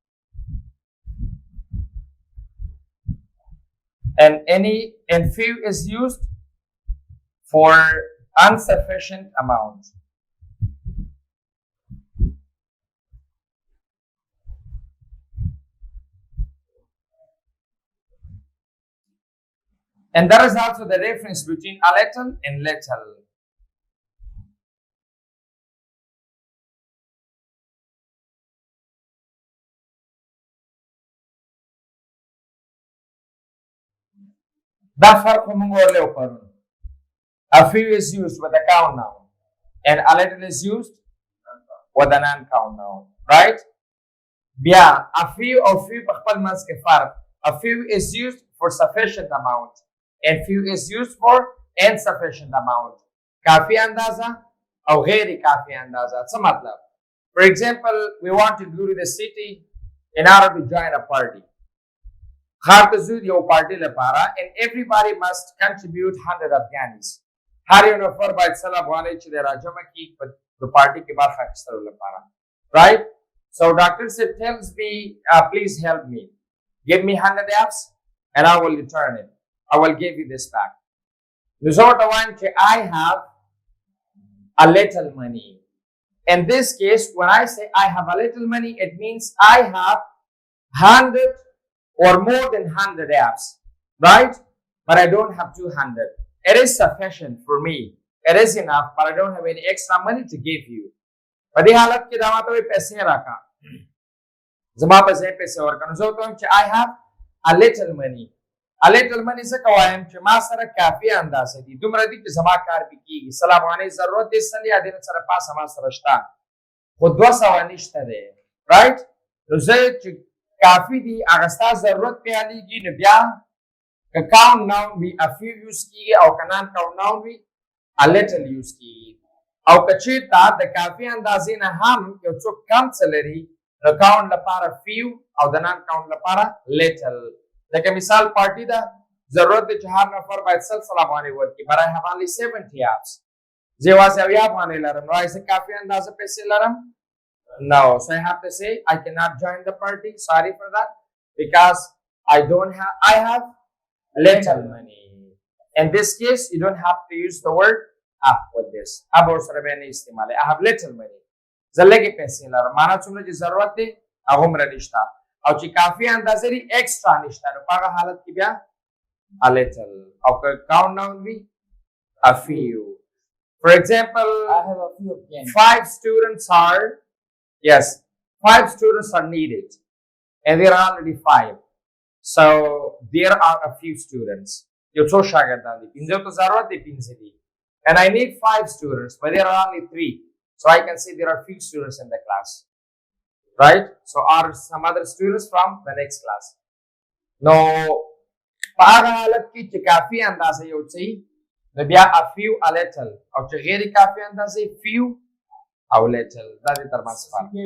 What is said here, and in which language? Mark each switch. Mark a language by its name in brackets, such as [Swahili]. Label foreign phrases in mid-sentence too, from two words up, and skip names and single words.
[English] And few is used for insufficient amount. And there is also the difference between a little and little. [Pashto] دا فرق موږ ورلې وکړو. [English] A few is used with a count noun and a little is used with a non-count noun, right? [Pashto] بیا [English] a few [Pashto] او few په خپل منځ کې فرق. [English] A few is used for sufficient amount and few is used for insufficient amount. [Pashto] کافی اندازه او غیر کافی اندازه. څه مطلب؟ [English] For example, we want to go to the city in order to join a party. [Pashto] ښار ته ځو یو پارټي لپاره [English] and everybody must contribute 100 Afghanis. [Pashto] هر یو نفر باید 100 افغانۍ چې دی راجمع کړي په پارټي کې برخه اخیستلو لپاره. [English] Right? So Dr. Sid tells me, please help me. Give me 100 Fs and I will return it. I will give you this back. [Pashto] نو زه ورته وایم چې [English] I have a little money. In this case, when I say I have a little money, it means I have 100 or more than 100 Fs, right? But I don't have 200. It is sufficient for me. It is enough, but I don't have any extra money to give you. [Pashto] په دې حالت کې دا ماته وایي پیسې راکړه. زما په ځای پیسې ورکړه. نو زه ورته وایم چې [English] I have a little money. A little money [Pashto] څه وایم چې ما سره کافي اندازه دي. دومره دي چې زما کار پې کېږي. 100 افغانۍ ضرورت دی، 100 یا دې نه سره پاسه ما سره شته. خو 200 نشته دی. Right? نو زه چې کافي دي هغه ستا ضرورت پې حلېږي، نو بیا که [English] count noun [Pashto] وي [English] a few [Pashto] یوز کېږي او که [English] non count noun [Pashto] وي [English] a little [Pashto] یوز کېږي. او کچیرته د کافي اندازې نه هم یو څوک کم څه لري نو کاونټ لپاره few او د [English] non count [Pashto] لپاره little. لکه مثال پارټي ده ضرورت دی چې هر نفر باید سل افغانۍ ورکړي [English] but I have only 70 apps. [Pashto] زه یوازې 70 افغانۍ لرم نو آیا زه کافي اندازه پیسې لرم؟ [English] No. So I have to say I cannot join the party. Sorry for that. Because I have little money. In this case, you don't have to use the word with this. I have little money. [Pashto] زلګي پیسې لرم معنا څومره چې ضرورت دی هغه مر نشته او چې کافي اندازې لري ایکسترا نشته نو په هغه حالت کې بیا [English] a little [Pashto] او [English] count noun [Pashto] وي [English] a few. For example, I have a few again. 5 students are needed and there are already 5. So there are a few students. [Pashto] یو څو شاګردان دي پنځه ته ضرورت دی پنځه دي [English] and I need 5 students but there are only 3. So I can say there are few students in the class. Right? So are some other students from the next class. No, [Pashto] په هغه حالت کې چې کافي اندازه یو څه نو بیا [English] a few a little [Pashto] او چې غیر کافي اندازه few او little دا د ترمنځ فرق.